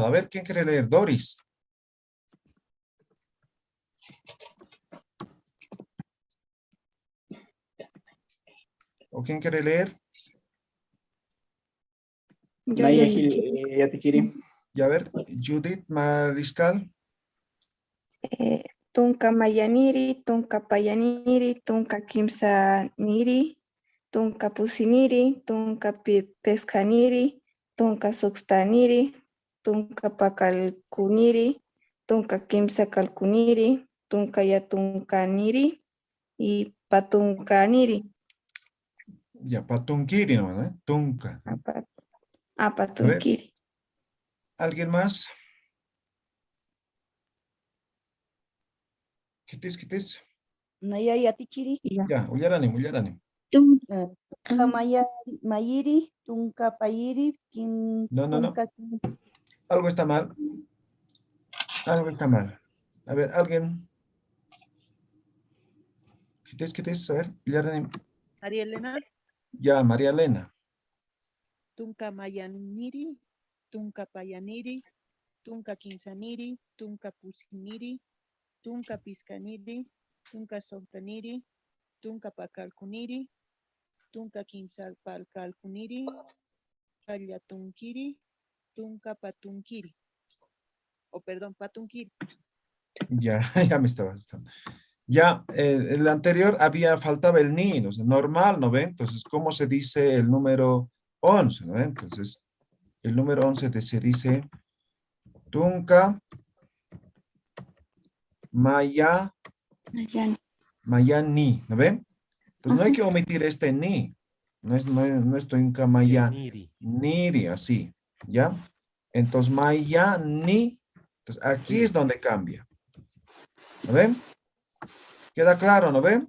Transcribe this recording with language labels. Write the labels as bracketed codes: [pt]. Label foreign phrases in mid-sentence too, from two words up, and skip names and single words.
[es] A ver, ¿quién quiere leer? Doris. ¿O quién quiere leer? Ya a ver, Judith Mariscal. [ay] Tunka mayaniri, tunka payaniri, tunka kimsa niri, tunka pusiniri, tunka pescaniri, tunka suxtaniri, tunka pakalkuniri, tunka kimsa kalkuniri, tunka yatunkaniri y patunkaniri. [es] Ya, Patunkiri, ¿no? Tunka. [ay] Patunkiri. [es] ¿Alguien más? [ay] ¿Quitis? Naya yatichiri. Ya, Ullaranim. Tunka mayiri, tunka payiri, [es] No. Algo está mal. A ver, alguien. ¿Quitis? A ver, Ullaranim. María Elena. Ya, María Elena. [ay] Tunka mayaniri, tunka payaniri, tunka quinsaniri, tunka pusiniri, tunka piscaniri, tunka sohtaniri, tunka pacalcuniri, tunka quinsalpalcalcuniri, pallatunkiri, tunka patunkiri. Patunkiri. [es] Ya, ya me estaba. Ya, el anterior faltaba el ni, o sea, normal, ¿no ven? Entonces, ¿cómo se dice el número 11, ¿no ven? Entonces, el número 11 se dice [ay] tunka mayani, [es] ¿no ven? Entonces no hay que omitir este ni. No estoy en Kamaya niri, así. ¿Ya? Entonces [ay] maya ni. [es] Entonces aquí es donde cambia. ¿Lo ven? ¿Queda claro? ¿No ven?